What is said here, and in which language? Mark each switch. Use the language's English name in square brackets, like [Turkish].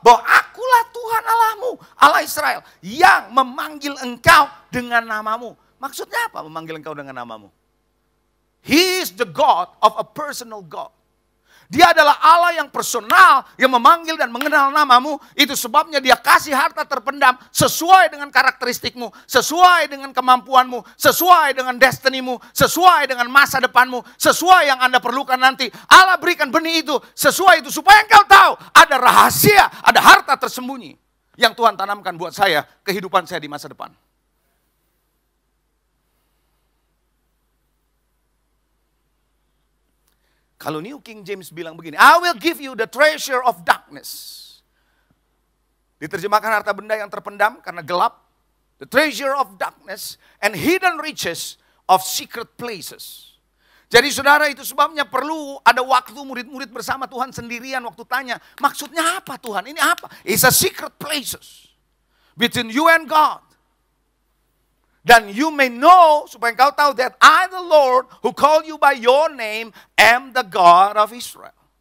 [Indonesian] Bahwa akulah Tuhan Allahmu, Allah Israel, yang memanggil engkau dengan namamu. Maksudnya apa memanggil engkau dengan namamu? [English] He is the God of a personal God. [Indonesian] Dia adalah Allah yang personal, yang memanggil dan mengenal namamu. Itu sebabnya dia kasih harta terpendam sesuai dengan karakteristikmu, sesuai dengan kemampuanmu, sesuai dengan destinimu, sesuai dengan masa depanmu, sesuai yang Anda perlukan nanti. Allah berikan benih itu, sesuai itu, supaya engkau tahu ada rahasia, ada harta tersembunyi yang Tuhan tanamkan buat saya, kehidupan saya di masa depan. Kalau New King James bilang begini, [English] I will give you the treasure of darkness. [Indonesian] Diterjemahkan harta benda yang terpendam karena gelap. [English] The treasure of darkness and hidden riches of secret places. [Indonesian] Jadi saudara, itu sebabnya perlu ada waktu murid-murid bersama Tuhan sendirian waktu tanya, maksudnya apa Tuhan? Ini apa? [English] It's a secret places between you and God. Dan you may know, [Indonesian] supaya engkau tahu [English] that I the Lord who called you by your name am the God of Israel.